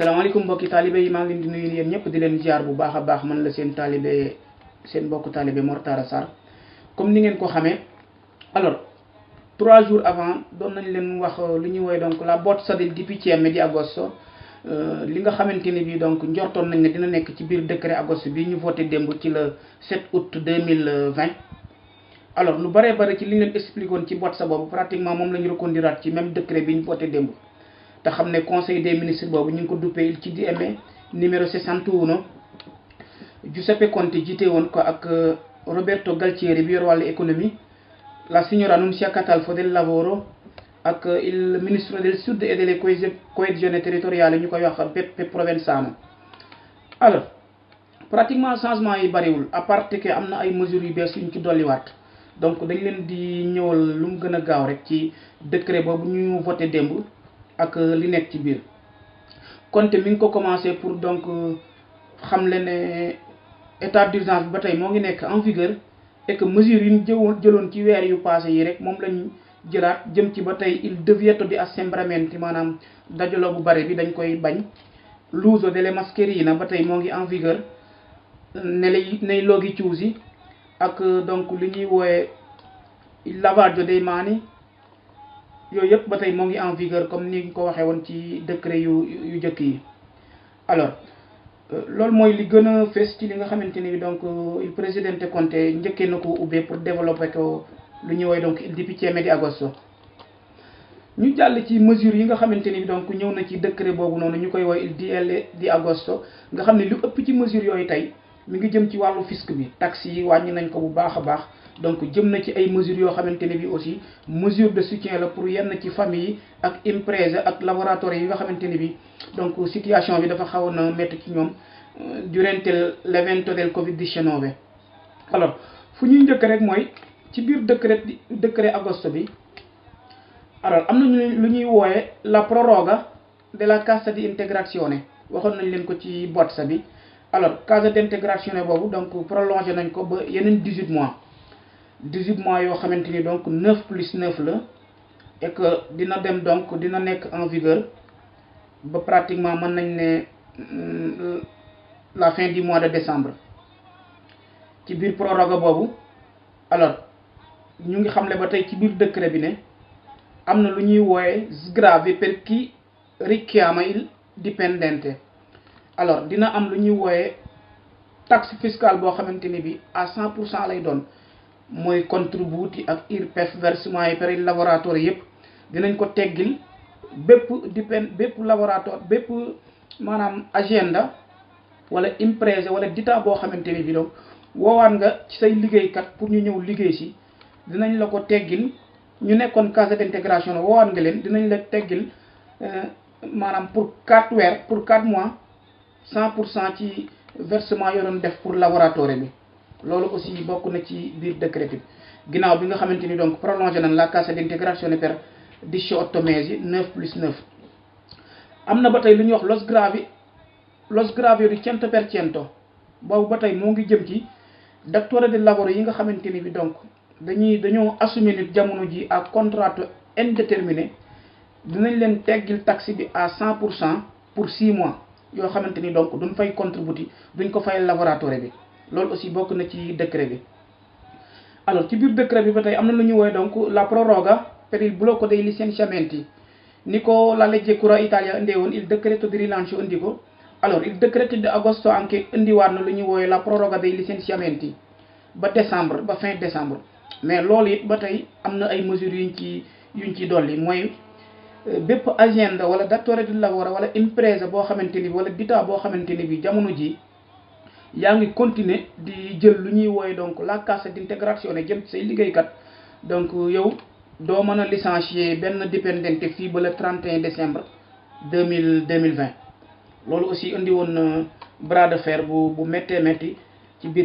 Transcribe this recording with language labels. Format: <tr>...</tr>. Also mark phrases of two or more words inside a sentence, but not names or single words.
<wo>asalaamaaleykum mbokki taalibe yi maa ngi leen di nuyu yéen ñëpp di leen ziar bu baax a baax man la seen taalibe seen mbokku taalibe Mor Talla Sarr comme ni ngeen ko xamee alors</wo> <fr>3 jours avant</fr> <wo>doon nañ leen wax li ñuy woowee donc</wo> <fr>la botte satellite</fr> <it>di PCM di agosto</it> <wo>li nga xamante ni bii donc njortoon nañ ne dina nekk ci biir décret agosto bi ñu voté démb ci</wo> <fr>le 7 août 2020</fr> <wo>alors lu bëree bëri ci li ñu leen expliqué woon ci botte sa boobu pratiquement moom la ñu reconduiraat ci</wo> <fr>même décret</fr> <wo>bi ñu voté démb. te xam ne</wo> <fr>conseil des ministres</fr> <wo>boobu ñu ngi ko duppee il ci di amee numéro 61 Giuseppe Conte jiite woon ko ak Roberto Galtieri bi yor wàllu économie</wo> <it>la signora Nunzia Catalfo del Lavoro</it> <wo>ak</wo> <it>il ministro del Sud e delle coesione territoriale</it> <wo>ñu koy wax Peppe Provenzano. alors pratiquement changement yi bariwul</wo> <fr>à part que</fr> <wo>am na ay mesures yu bees yu ñu ci dolliwaat donc dañ leen di ñëwal lu mu gën a gaaw rek ci décret boobu ñu voté démb. ak li nekk ci biir Conte mi ngi ko commencé pour donc xam le ne</wo> <fr>état d'urgence</fr> <wo>bi ba tey moo ngi nekk</wo> <fr>en vigueur et que</fr> <wo>mesures yi ñu jëloon ci weer yu passé yi rek moom lañ jëlaat jëm ci ba tey</wo> <it>il divieto di assembramenti</it> <wo>maanaam dajaloo bu bari bi dañ koy bañ</wo> <it>l'uso delle mascherine</it> <wo>ba tey moo ngi</wo> <fr>en vigueur</fr> <it>nei luoghi chiusi</it> <wo>ak donc li ñuy woowe</wo> <it>il lavaggio dei mani</it> <wo>yooyu yëpp ba tey moo ngi</wo> <fr>en vigueur</fr> <wo>comme ni ñu ko waxee woon ci décret yu jëkk yi alors loolu mooy li gën a fees ci li nga xamante ni donc il présidente Conte njëkkee na ko ubbee pour développer ko lu ñuy woowee donc</wo> <it>il di PCM di agosto</it> <wo>ñu jàll ci mesures yi nga xamante ni donc ñëw na ci décret boobu noonu ñu koy woowee</wo> <it>il DL di agosto</it> <wo>nga xam ne lu ëpp ci mesures yooyu tey mi ngi jëm ci wàllu fisc bi taxes yi wàññi nañ ko bu baax a baax donc jëm na ci ay mesures yoo xamante ne bi</wo> <fr>aussi mesure de soutien</fr> <wo>la pour yenn ci famille yi ak imprese ak laboratoire yi nga xamante ne bi donc situation bi dafa xawoon na métti ci ñoom</wo> <it>durante l'evento del Covid-19</it> <wo>alors fu ñuy njëkk rek mooy ci biir décret agosto bi alors am nañu lu ñuy wooye</wo> <it>la proroga della cassa di integrazione</it> <wo>waxoon nañ leen ko ci bozza bi alors</wo> <it>cassa di integrazione</it> <wo>boobu donc prolongé nañ ko ba yeneen 18 mois 18 mois yoo xamante ni donc 9 plus 9 la</wo> <fr>et que</fr> <wo>dina dem donc dina nekk</wo> <fr>en vigueur</fr> <wo>ba pratiquement mën nañ ne</wo> <fr>la fin du mois de décembre</fr> <wo>ci biir proroga boobu alors ñu ngi xamle ba tey ci biir décret bi ne am na lu ñuy wooye</wo> <it>sgravi per chi richiama il dipendente</it> <wo>alors dina am lu ñuy wooye</wo> <fr>taxe fiscale</fr> <wo>boo xamante ni bi à 100% lay doon mooy contributi ak IRPEF versement yi</wo> <it>per il lavoratore</it> <wo>yëpp dinañ ko teggil bépp laboratoire bépp maanaam agenda wala imprese wala dita boo xamante ni bi donc woowaat nga ci say liggéeykat pour ñu ñëw liggéey si dinañ la ko teggil ñu nekkoon</wo> <it>cassa d'intégration</it> <wo>woowaat nga leen dinañ la teggil maanaam pour 4 weer</wo> <fr>pour 4 mois</fr> <wo>100% ci versement yoo doon def pour laboratoire bi loolu aussi bokk na ci biir décret bi ginnaaw bi nga xamante ni donc prolongé nañ la</wo> <it>cassa d'integrazione per 18 mesi</it> <wo>9 plus 9 am na ba tey lu ñuy wax</wo> <it>los gravio di 100%</it> <wo>boobu ba tey moo ngi jëm ci</wo> <it>datore del lavoro</it> <wo>yi nga xamante ni bi donc dañoo assumer nit jamono ji</wo> <fr>à contrat indéterminé</fr> <wo>dinañ leen teggil taxe bi à 100%</wo> <fr>pour 6 mois</fr> <wo>yoo xamante ni donc duñ fay contributi duñ ko fay laboratoire bi loolu aussi bokk na ci décret bi alors ci biir décret bi ba tey am na lu ñu woowee donc</wo> <it>la proroga per il blocco dei licenziamenti</it> <wo>ni ko</wo> <it>la legge Cura Italia</it> <wo>indee woon</wo> <it>il decreto di rilancio</it> <wo>indi ko alors</wo> <it>il decreto di agosto anche</it> <wo>indiwaat na lu ñu woowee</wo> <it>la proroga dei licenziamenti</it> <wo>ba décembre ba</wo> <fr>fin décembre</fr> <wo>mais loolu it ba tey am na ay mesures yuñ ci dolli mooy bépp agenda wala</wo> <it>datore di lavoro</it> <wo>wala impresa boo xamante ni bi wala dita boo xamante ni bi jamono ji yaa ngi continuer di jël lu ñuy wooye donc</wo> <it>la cassa d'integrazione</it> <wo>jëm ci say liggéeykat donc yow doo mën a licencier benn dipendente fii ba</wo> <fr>le 31 décembre 2020</fr> <wo>loolu aussi indi woon</wo> <fr>bras de fer</fr> <wo>bu méttee métti ci</wo>